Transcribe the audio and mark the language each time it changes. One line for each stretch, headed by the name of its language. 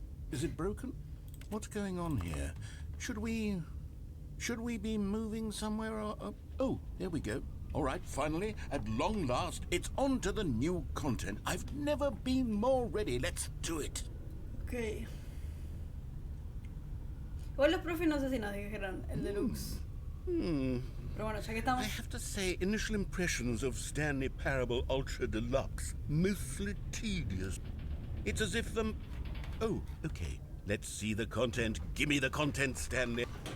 English: Is it broken? What's going on here? Should we be moving somewhere or... oh, there we go. All right, finally, at long last, it's on to the new content. I've never been more ready. Let's do it. Ok.
Spanish: Igual los profes no sé si nos dijeron el deluxe. Pero bueno, ya que
English: I
Spanish: estamos...
English: have to say, initial impressions of Stanley Parable Ultra Deluxe, mostly tedious. It's as if the... Oh, okay. Let's see the content. Give me the content, Stanley.